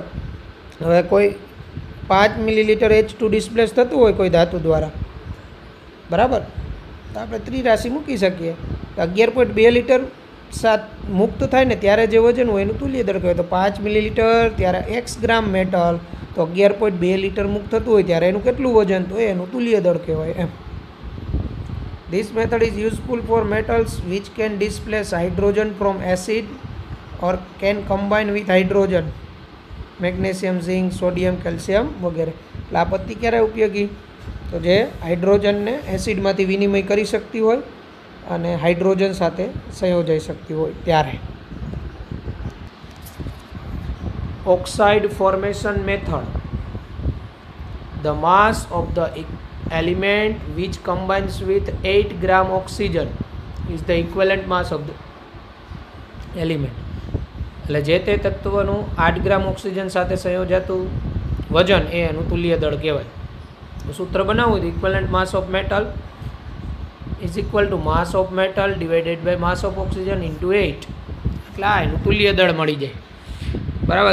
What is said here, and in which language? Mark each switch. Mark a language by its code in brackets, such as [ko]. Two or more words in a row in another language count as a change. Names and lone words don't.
[gu] હવે કોઈ 5 મિલીલીટર H2 ડિસ્પ્લેસ થતું હોય કોઈ ધાતુ દ્વારા, બરાબર, તો આપણે ત્રિરાશિ મૂકી શકીએ. 11.2 લીટર મુક્ત થાય ને ત્યારે જે વજન હોય એનું તુલ્ય દળ કહેવાય. તો 5 મિલીલીટર ત્યારે x ગ્રામ મેટલ, તો 11.2 લીટર મુક્ત થતું હોય ત્યારે એનું કેટલું વજન, તો એનું તુલ્ય દળ કહેવાય એમ. [en] This method is useful for metals which can displace hydrogen from acid or can combine with hydrogen, [gu] મેગ્નેશિયમ, ઝિંક, સોડિયમ, કેલ્શિયમ વગેરે. એટલે આ પદ્ધતિ ક્યારે ઉપયોગી, તો જે હાઇડ્રોજનને એસિડમાંથી વિનિમય કરી શકતી હોય અને હાઇડ્રોજન સાથે સંયોજાઈ શકતી હોય ત્યારે. [en] oxide formation method, the mass of the element which combines with 8 gram oxygen is the equivalent mass of the element. [gu] એટલે જે તે તત્વનું 8 ગ્રામ ઓક્સિજન સાથે સંયોજાતું વજન એ એનું તુલ્ય દળ કહેવાય. તો સૂત્ર બનાવવું તો [en] equivalent mass of metal is equal to mass of metal divided by mass of oxygen into 8. [gu] એટલે આ એનું તુલ્ય દળ મળી જાય, બરાબર.